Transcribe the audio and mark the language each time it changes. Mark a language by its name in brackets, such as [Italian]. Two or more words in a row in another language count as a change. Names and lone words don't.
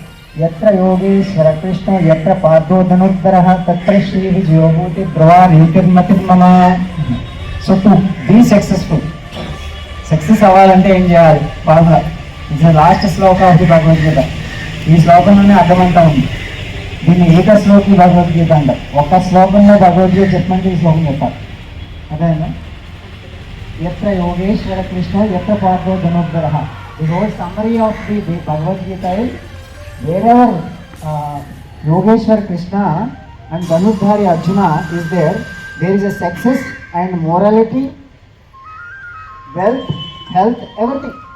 [Sanskrit] यत्र योगेश्वर कृष्ण यत्र पार्थो धनुर्धरः तत्र श्री विजयोभूति ध्रुवा नीतिर्मतिर्मम. [English] so to be successful, [Telugu] సక్సెస్ అవ్వాలంటే ఏం చేయాలి? [English] formula ఇది last shloka of the Bhagavad Gita. ఈ శ్లోకంలోనే అర్థమంతా ఉంది. దీన్ని ఏక శ్లోకి భగవద్గీత అంటారు. ఒక శ్లోకంలో భగవద్గీత చెప్పమంటే ఈ శ్లోకం చెప్పాలి. అదేనా? [Sanskrit] ఎత్ర యోగేశ్వర కృష్ణ ఎత్ర పార్థో ధనుర్ధరః. [English] the whole summary of the Bhagavad Gita is wherever Yogeshwar Krishna and Dhanurdhari Arjuna is there, there is a success and morality, wealth, health, everything.